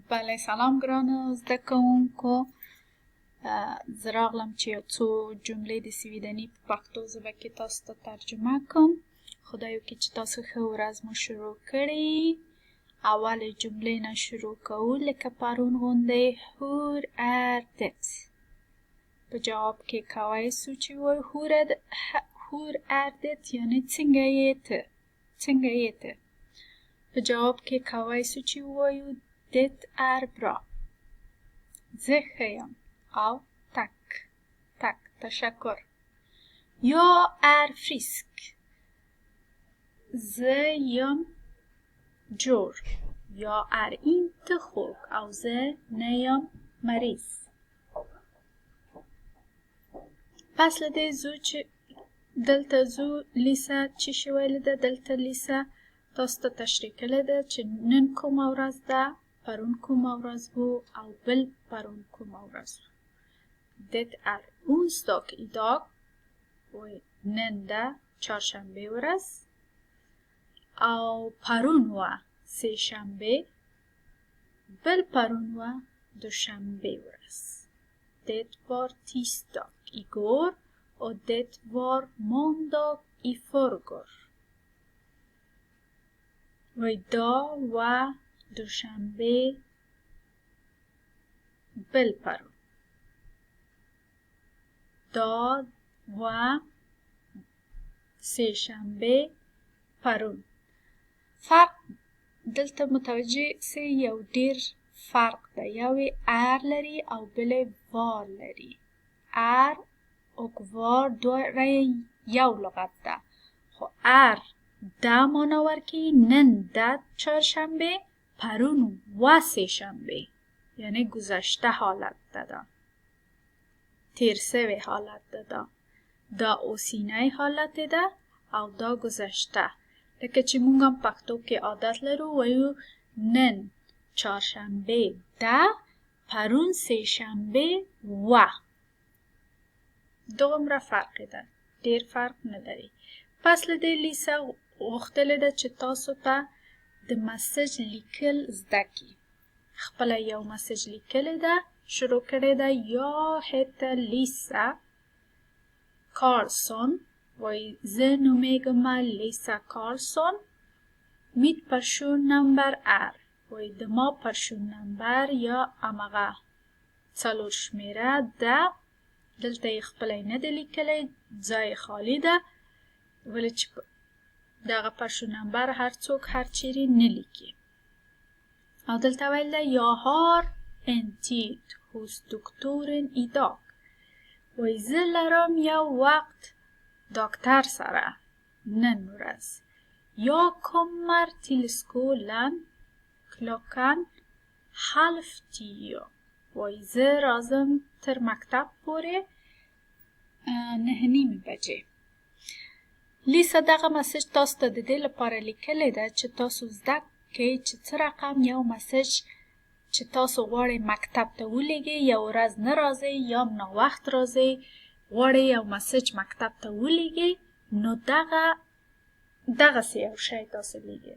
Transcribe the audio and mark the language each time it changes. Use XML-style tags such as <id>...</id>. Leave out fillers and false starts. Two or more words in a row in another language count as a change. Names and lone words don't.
<ps>بله سلام ګرانو زده کوونکو. زه راغلم چې یو څو جملې د سویډني په پښتو ژبه کې تاسو ته ترجمه کوم. خدای وکړي چې تاسو ښه ورځ مو شروع کړې. اولې جملې نه شروع کوو لکه پرون غوندې.</ps> <sv>Hur är det?</sv> <ps>په جواب کې کولی شو چې وایو</ps> <sv>Hur är det</sv> <ps>یعنې څنګه یې ته، څنګه یې ته. په جواب کې کولی شو چې وایو</ps> <sv>det är bra.</sv> <ps>زه ښه یم او tack تشکر.</ps> <sv>Jag är frisk.</sv> <ps>زه یم جور.</ps> <sv>Jag är inte sjuk</sv> <ps>او زه نه یم مریض. پس له دې ځو چې دلته ځو لیسا چې شی ویلې ده. دلته لیسا تاسو ته تشریح کړې ده چې نن کومه ورځ ده، پرون کومه ورځ و او بل پرون کومه ورځ و.</ps> <sv>Det är onsdag idag</sv> <ps>و نن ده چهارشنبه ورځ او پرون و سه‌شنبه، بل پرون و دوشنبه ورځ.</ps> <sv>Det var tisdag igår och det var måndag i förrgår.</sv> <ps>و idag و دوشنبه بل پرون. دا و سه‌شنبه پرون. فرق دلته متوجه سه یو ډیر فرق ده. یوی ار لري او بلې وار لري. ار او وار دوه یو لغت ده، خو ار دا معنا ورکوي نن ده چهارشنبه، پرون و سه‌شنبه یعنی گذشته حالت ده، تیر سوی حالت ده. دا اوسینی حالت ده او دا گذشته. لکه چې مونږ هم پښتو کې عادت لرو وایو نن چهارشنبه ده، پرون سه‌شنبه و. دومره فرق ده، ډیر فرق نه لري. پس له دې لیسا غوښتلې ده چې تاسو ته د مسج لیکل زده کړي. خپله یو مسج لیکلې ده، شروع کړې ده.</ps> <sv>Jag heter Lisa Karlsson</sv> <ps>وای زه نومیږم لیسا کارلسون.</ps> <sv>Mitt personnummer är</sv> <ps>وای د ما personnummer یا امغه څلور شمیره ده. دلته یې خپله نه ده لیکلی، ځای خالی ده، ولې چې دغه personnummer هر څوک هر چیرې نه لیکي. او دلته ویل ده</ps> <sv>jag har en tid hos doktoren idag.</sv> <ps>وای زه لرم یو وخت ډاکټر سره نن ورځ. Jag kommer till skolan klockan 9:30. وای زه راځم تر مکتب پورې 9:30 بجې. لیسا دغه مسج تاسو ته د دې لپاره لیکلې ده چې تاسو زده کړئ چې څه رقم یو مسج چې تاسو غواړئ مکتب ته ولیږئ، یو ورځ نه راځئ یا ناوخت راځئ، غواړئ یو مسج مکتب ته ولیږئ، نو دغسې یو شی تاسو لیږئ.</ps>